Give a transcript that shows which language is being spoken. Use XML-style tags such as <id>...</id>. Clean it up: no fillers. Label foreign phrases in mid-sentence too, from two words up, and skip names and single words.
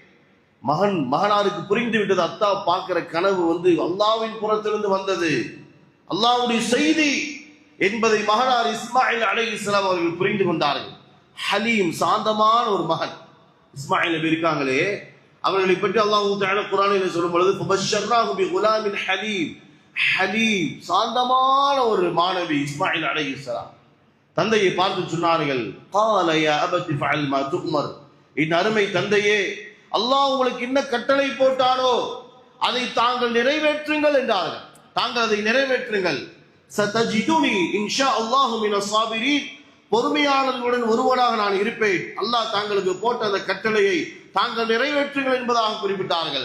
<ta>மகனாருக்கு புரிந்து விட்டது, அத்தா பார்க்கிற கனவு அல்லாஹ்வின் புறத்திலிருந்து வந்தது, அல்லாஹ்வுடைய செய்தி என்பதை மகனார் இஸ்மாயில் அலைஹிஸ்ஸலாம் அவர்கள் புரிந்து கொண்டார்கள். ஹலீம், சாந்தமான ஒரு மகன் இஸ்மாயில் நபி இருக்காங்களே, அவர்களை பற்றி</ta> <ar>الله تعالى</ar> <ta>குர்ஆனில் சொல்லும் பொழுது</ta> <ar>فبشرناه بغلام حليم,</ar> <ta>ஹலீம் சாந்தமான ஒரு மாணவி இஸ்மாயில் அலைஹிஸ்ஸலாம். தந்தையை பார்த்து சொன்னார்கள்,</ta> <ar>قال يا أبت فعل ما تؤمر,</ar> <ta>என் அருமை தந்தையே, அல்லாஹ் உங்களுக்கு என்ன கட்டளை போட்டானோ அதை தாங்கள் நிறைவேற்றுங்கள் என்றார்கள். தாங்கள் அதை நிறைவேற்றுங்கள்.</ta> <ar>ستجدني إن شاء الله من الصابرين,</ar> <ta>பொறுமையாளர்களுடன் ஒருவனாக நான் இருப்பேன். அல்லாஹ் தாங்களுக்கு போட்ட அந்த கட்டளையை தாங்கள் நிறைவேற்றுங்கள் என்பதாக குறிப்பிட்டார்கள்.</ta>